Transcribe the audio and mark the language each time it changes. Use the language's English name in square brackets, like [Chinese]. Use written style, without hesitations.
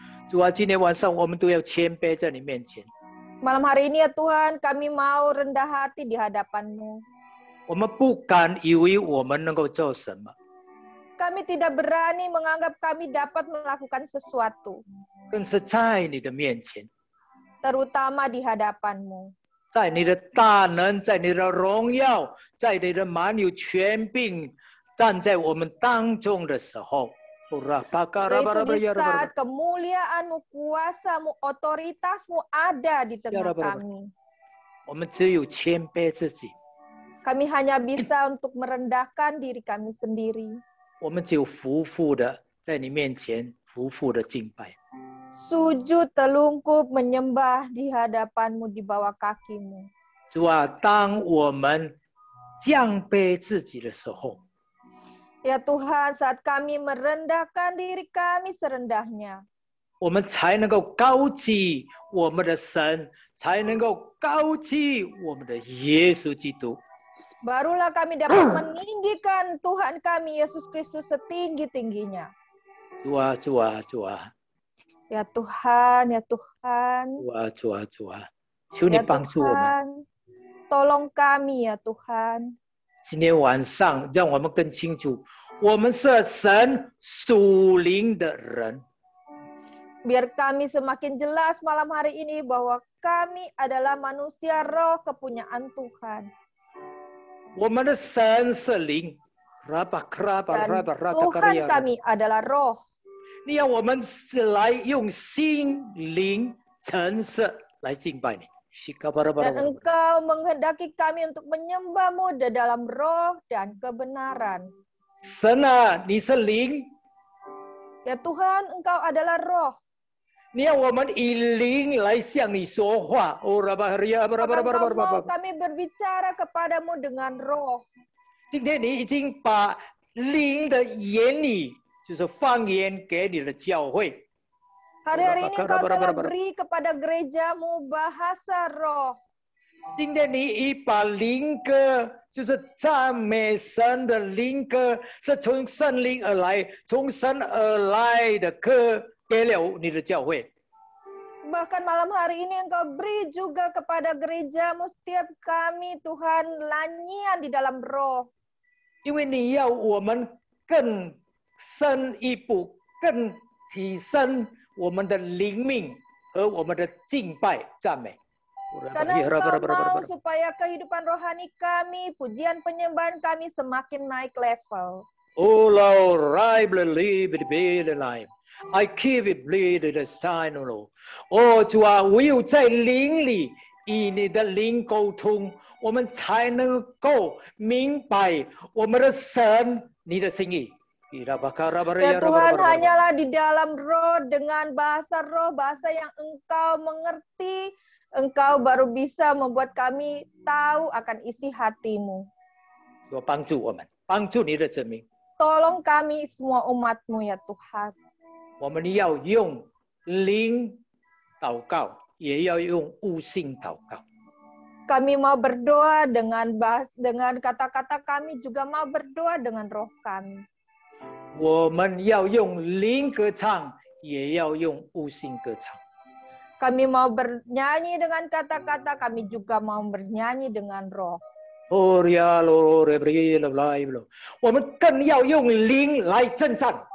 [Chinese] 主啊，今天晚上我们都要谦卑在你面前。 [Indonesian] Malam hari ini ya Tuhan, kami mau rendah hati di hadapan-Mu. [Chinese] 我们不敢以为我们能够做什么， [Indonesian] Kami tidak berani menganggap kami dapat melakukan sesuatu, [Chinese] 更是在你的面前， [Indonesian] terutama di hadapan-Mu. [Chinese] 在你的大能，在你的荣耀，在你的满有权柄站在我们当中的时候， [Indonesian] Yaitu di saat kemuliaan-Mu, kuasa-Mu, otoritas-Mu ada di tengah kami. [Chinese] 我们只有谦卑自己， [Indonesian] Kami hanya bisa untuk merendahkan diri kami sendiri. [Chinese] 我们只有服服的在你面前服服的敬拜。 [Indonesian] Sujud telungkup menyembah di hadapan-Mu, di bawah kaki-Mu. [Chinese] 主啊，当我们降卑自己的时候， [Indonesian] Ya Tuhan, saat kami merendahkan diri kami serendahnya, [Chinese] 我们才能够高举我们的神，才能够高举我们的耶稣基督。 [Indonesian] barulah kami dapat meninggikan Tuhan kami, Yesus Kristus, setinggi-tingginya. [Chinese] 主啊，主啊，主啊， [Indonesian] Ya Tuhan, ya Tuhan, [Chinese] 主啊，主啊，主啊，求你 [Indonesian] ya [Chinese] 帮助我们。 [Indonesian] Tuhan, tolong kami ya Tuhan. [Chinese] 今天晚上，让我们更清楚，我们是神属灵的人。 [Indonesian] Biar kami semakin jelas malam hari ini bahwa kami adalah manusia roh kepunyaan Tuhan. [Chinese] 我们的神是灵， [Indonesian] Dan Tuhan kami adalah roh. [Chinese] 你要我们来用心灵诚实来敬拜你。 [Indonesian] Dan Engkau menghendaki kami untuk menyembah-Mu di dalam roh dan kebenaran. [Chinese] 神啊，你是灵， [Indonesian] Ya Tuhan, Engkau adalah roh. [Chinese] 你要我们以灵来向你说话。 [Indonesian] Maka Engkau mau kami berbicara kepadamu dengan roh. [Chinese] 今天你已经把灵的言语，就是方言给你的教会。 [Indonesian] Hari-hari ini Engkau telah beri kepada gereja-Mu bahasa roh. [Chinese] 今天你已把灵歌，就是赞美神的灵歌，是从圣灵而来，从神而来的歌，给了你的教会。 [Indonesian] Bahkan malam hari ini Engkau beri juga kepada gereja-Mu setiap kami, Tuhan, nyanyian di dalam roh. [Chinese] 因为你要我们更深一步，更提升我们的灵命和我们的敬拜赞美。 [Indonesian] Karena Engkau mau supaya kehidupan rohani kami, pujian penyembahan kami semakin naik level. Oh Lord, I believe it be the life. I keep it bleed the sign, Lord. [Chinese] 哦，主啊，唯有在灵里与你的灵沟通，我们才能够明白我们的神，你的心意。 [Indonesian] Ya Tuhan, hanyalah di dalam roh dengan bahasa roh, bahasa yang Engkau mengerti, Engkau baru bisa membuat kami tahu akan isi hati-Mu. [Chinese] 主帮助我们，帮助你的子民。 [Indonesian] Tolong kami semua umat-Mu ya Tuhan. [Chinese] 我们要用灵祷告，也要用悟性祷告。 [Indonesian] Kami mau berdoa dengan kata-kata kami, juga mau berdoa dengan roh kami. [Chinese] 我们要用灵歌唱，也要用悟性歌唱。 [Indonesian] Kami mau bernyanyi dengan kata-kata, kami juga mau bernyanyi dengan roh. [Chinese] 哦呀喽，来不来不了，我们更要用灵来征战。